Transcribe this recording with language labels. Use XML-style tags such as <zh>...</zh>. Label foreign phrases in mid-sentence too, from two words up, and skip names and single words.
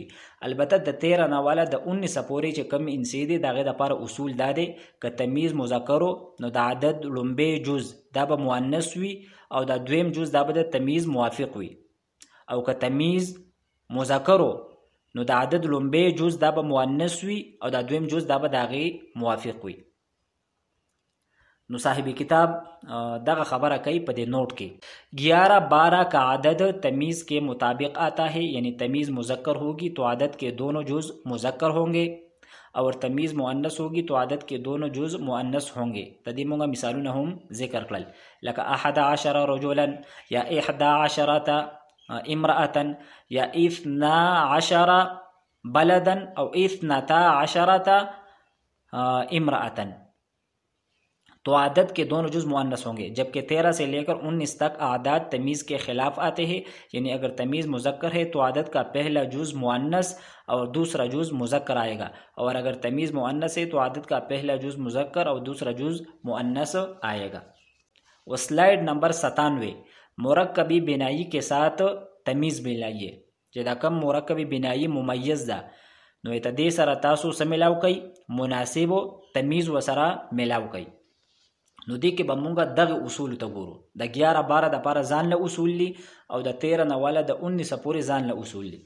<ps>البته د 13 نه والا د 19 پورې چې کم انسی دی دغه لپاره اصول دا دی که تمیز مذکرو نو د عدد لومبی جز دا به مؤنث وي، او دا دویم جز دا به د تمیز موافق وي، او که تمیز مذکرو نو د عدد لومبی جز دا به مؤنث وي، او دا دویم جز دا به داغي موافق وي. نو صاحب کتاب دغه خبره کوي په دې نوٹ کې</ps> <ur>11-12 کا عدد تمیز کے مطابق آتا ہے، یعنی تمیز مذکر ہوگی تو عدد کے دونوں جز مذکر ہوں گے، اور تمیز مؤنث ہوگی تو عدد کے دونوں جز مؤنث ہوں گے.</ur> <ps>تدې موږ مثالونه هم ذکر کړل، لکه 11 رجلا یا 11 امرأة یا 12 بلدا او 12 امرأة.</ps> <ur>تو عدد کے دونوں جز مؤنث ہوں گے، جبکہ 13 سے لے کر 19 تک اعداد تمیز کے خلاف آتے ہیں، یعنی اگر تمیز مذکر ہے تو عدد کا پہلا جز مؤنث اور دوسرا جز مذکر آئے گا، اور اگر تمیز مؤنث ہے تو عدد کا پہلا جز مذکر اور دوسرا جز مؤنث آئے گا. وہ سلائیڈ نمبر 97 مرکبی بنائی کے ساتھ تمیز ملائیے.</ur> <ps>چې دا کم مرکبی بنائی ممیز ده نو ته دې سره تاسو څه ملاو کوي؟ مناسب تمیز وسره ملاو کوي. نو دې کې به مونږ دغه اصول ته ګورو. د 11-12 دپاره ځان له اصول دي او د 13 نه والا د 19 پورې ځان له اصول دي.</ps>